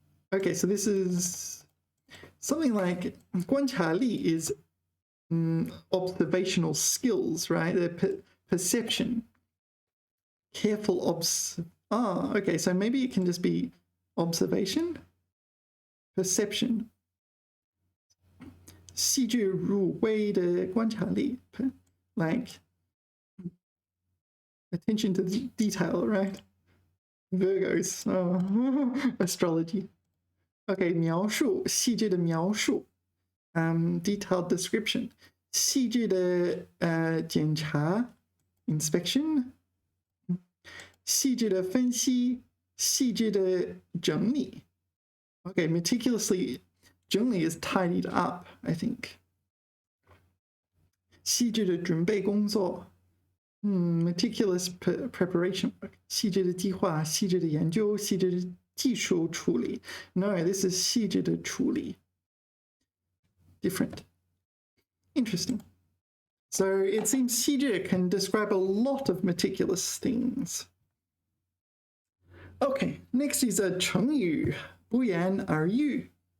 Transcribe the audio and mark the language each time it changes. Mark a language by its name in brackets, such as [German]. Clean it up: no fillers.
[English] Okay, so this is something like 观察力 is observational skills, right? Perception. Careful okay, so maybe it can just be observation, perception. [Chinese] 细致入微的观察力, [English] like attention to detail, right? Virgos, astrology. Okay, [Chinese] 描述，细致的描述。 [English] Detailed description， [Chinese] 细致的检查 [English] inspection， [Chinese] 细致的分析，细致的整理。 [English] Okay, meticulously 整理 is tidied up, I think. [Chinese] 细致的准备工作。 [English] meticulous preparation work， [Chinese] 细致的计划，细致的研究，细致的技术处理。 [English] No, this is [Chinese] 细致的处理。 [English] Different. Interesting. So it seems 细致 can describe a lot of meticulous things. Okay, next is a [Chinese] 成语，不言而喻。